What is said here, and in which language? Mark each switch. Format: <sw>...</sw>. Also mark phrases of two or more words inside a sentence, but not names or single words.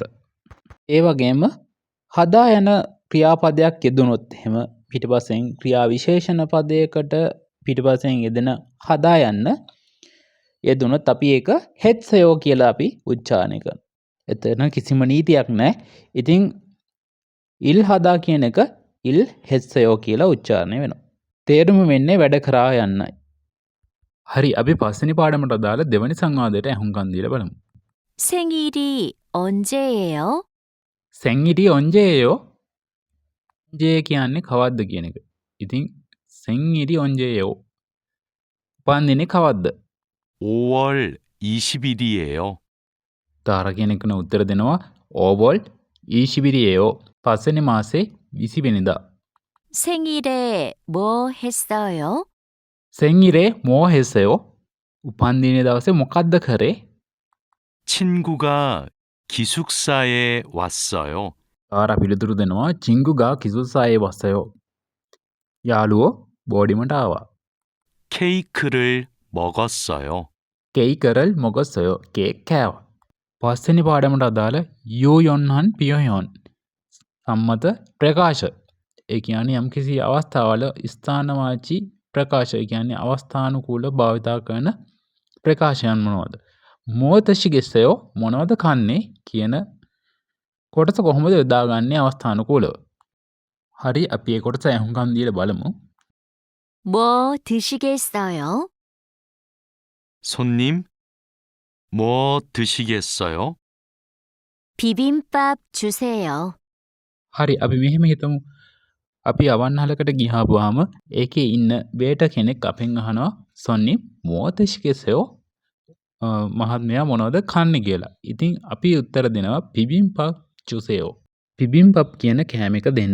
<si>ඒ වගේම හදා යන ක්‍රියාපදයක් යෙදුනොත් එහෙම පිටිපස්සෙන් ක්‍රියා විශේෂණ පදයකට පිටිපස්සෙන් යෙදෙන හදා යන්න යෙදුනොත් අපි ඒක හෙත්සයෝ කියලා අපි උච්චාරණය කරනවා. එතන කිසිම නීතියක් නැහැ. ඉතින්</si> <ko>일 하다</ko> <si>කියන එක</si> <ko>일 했어요</ko> <si>කියලා උච්චාරණය වෙනවා. තේරුම වෙන්නේ වැඩ කරා යන්නයි. හරි අපි පස්වෙනි පාඩමට අදාළ දෙවැනි සංවාදයට අහුම්කම් දීලා බලමු.</si> <ko>생일이 언제예요? 생일이 언제예요? 언제</ko> <si>කියන්නේ කවද්ද කියන එක.</si> <ko>ඉතින් 생일이 언제예요?</ko> <si>උපන්දිනේ කවද්ද?</si> <ko>5월 20일이에요.</ko> <si>තාර කියන එකන උත්තර දෙනවා</si> <ko>5월 20일이에요.</ko> <si>පස්වෙනි මාසේ 20 වෙනිදා.</si> <ko>생일에 뭐 했어요? 생일에 뭐 했어요?</ko> <si>උපන්දිනේ දවසේ මොකද්ද කරේ?</si> <ko>친구가 기숙사에 왔어요.</ko> <si>තාර පිළිතුරු දෙනවා</si> <ko>친구가 기숙사에 왔어요.</ko> <si>යාළුවෝ බෝඩිමට ආවා.</si> <ko>케이크를 먹었어요. 케이크를 먹었어요.</ko> <si>කේක් කෑවා. පස්වෙනි පාඩමට අදාළ</si> <ko>유용한 표현</ko> <si>සම්මත ප්‍රකාශ. ඒ කියන්නේ යම්කිසි අවස්ථාවල ස්ථානවාචී ප්‍රකාශ. ඒ කියන්නේ අවස්ථානුකූල භාවිතා කරන ප්‍රකාශයන් මොනවද? මෝතශිගෙස්සයෝ මොනවද කන්නේ කියන කොටස කොහොමද යොදාගන්නේ අවස්ථානුකූලව? හරි අපි ඒ කොටස අහුම්කම් දීලා බලමු.</si> <ko>뭐 드시겠어요? 손님, 뭐 드시겠어요? 비빔밥 주세요.</ko> <si>හරි අපි මෙහෙම හිතමු. අපි අවන්හලකට ගියාම ඒකේ ඉන්න වේට කෙනෙක් අපෙන් අහනවා</si> <ko>"손님 뭐 드시겠어요</ko> <si>මහත්මයා මොනවද කන්නේ කියලා." ඉතින් අපි උත්තර දෙනවා</si> <ko>"비빔밥 주세요."</ko> <si>පිබිම්පප් කියන කෑම එක දෙන්න.</si>